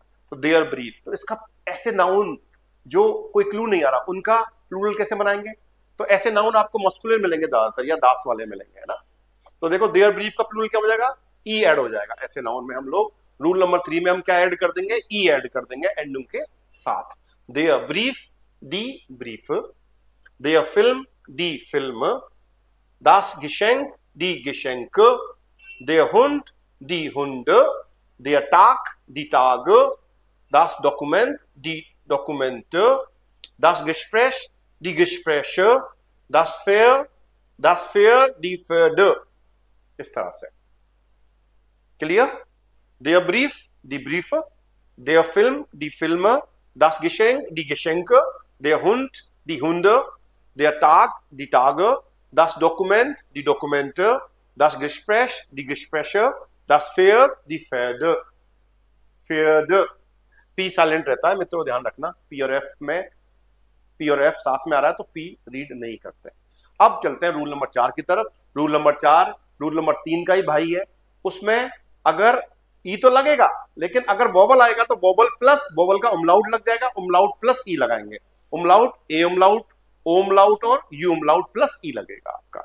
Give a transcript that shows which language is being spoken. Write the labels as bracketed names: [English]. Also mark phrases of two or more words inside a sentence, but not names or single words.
[Hindi] तो [German] der Brief, [Hindi] तो इसका ऐसे नाउन जो कोई क्लू नहीं आ रहा, उनका प्लूरल कैसे बनाएंगे, तो ऐसे नाउन आपको मस्कुलिन मिलेंगे ज्यादातर, या दास वाले मिलेंगे, है ना। तो देखो, [German] der Brief [Hindi] का प्लूरल क्या हो जाएगा, ई ऐड हो जाएगा। ऐसे नाउन में हम लोग [English] rule number [Hindi] 3 में हम क्या ऐड कर देंगे, ई ऐड कर देंगे एंडिंग के साथ। [German] der Brief, die Brief, der Film, die Film, das Geschenk, die Geschenke, der Hund, die Hunde, der Tag, die Tage, das Dokument, die Dokumente, das Gespräch, die Gespräche, das Fair, die Pferde। [Hindi] इस तरह से क्लियर। [German] der Brief, die Brief, der Film, die Film, das Geschenk, die Geschenke, der Hund, die Hunde, der Tag, die Tage, das Dokument, die Dokumente, das Gespräch, die Gespräche, das Pferd, die Pferde। Pferde, [Hindi] P साइलेंट रहता है मित्रों, ध्यान रखना, P और F में, P और F साथ में आ रहा है तो P रीड नहीं करते। अब चलते हैं [English] rule number [Hindi] 4 की तरफ। [English] rule number [Hindi] 4 [English] rule number [Hindi] 3 का ही भाई है। उसमें अगर ई तो लगेगा, लेकिन अगर वोवल आएगा तो [English] vowel plus vowel [Hindi] का उमलाउट लग जाएगा, [English] umlaut plus e [Hindi] लगाएंगे, [English] umlaut, a umlaut, o umlaut [Hindi] और [English] u umlaut plus e [Hindi] लगेगा आपका।